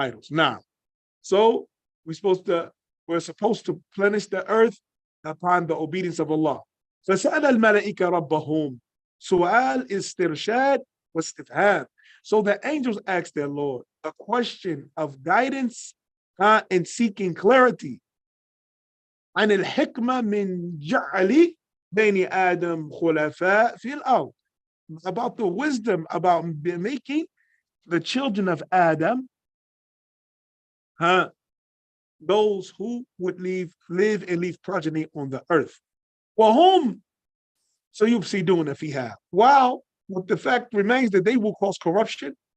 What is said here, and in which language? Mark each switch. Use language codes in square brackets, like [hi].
[en] Now, so we're supposed to plenish the earth upon the obedience of Allah. [ar] فَسَأَلَ الْمَلَائِكَ رَبَّهُمْ. Su'al istirshad wastifham. [en] So the angels asked their Lord a question of guidance and seeking clarity. [ar] عن الحكمة من جعل بني آدم خلفاء في الأرض. [en] About the wisdom about making the children of Adam those who would live and leave progeny on the earth. [ar] وهم سيفسدون فيها. [en] While the fact remains that they will cause corruption.